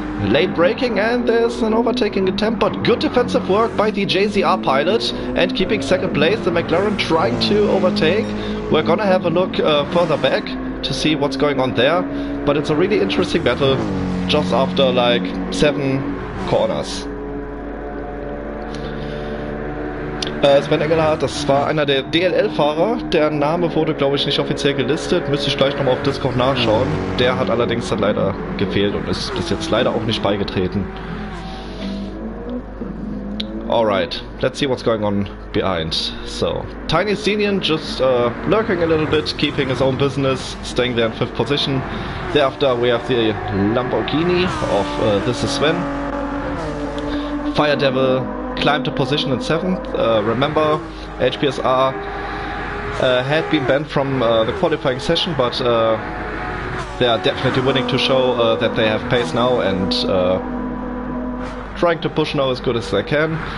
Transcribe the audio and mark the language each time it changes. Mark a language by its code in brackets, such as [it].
[en] Late braking, and there's an overtaking attempt, but good defensive work by the JZR pilot, and keeping 2nd place, the McLaren trying to overtake. We're gonna have a look further back to see what's going on there, but it's a really interesting battle just after like 7 corners. [de] Sven Engelhardt, das war einer der DLL-Fahrer. Der Name wurde, glaube ich, nicht offiziell gelistet. Müsste ich gleich nochmal auf Discord nachschauen. Der hat allerdings dann leider gefehlt und ist bis jetzt leider auch nicht beigetreten. [en] Alright, let's see what's going on behind. So, Tiny Stallion just lurking a little bit, keeping his own business, staying there in 5th position. Thereafter we have the Lamborghini of This Is Sven. Fire Devil climbed a position in 7th. Remember, HPSR had been banned from the qualifying session, but they are definitely willing to show that they have pace now, and trying to push now as good as they can.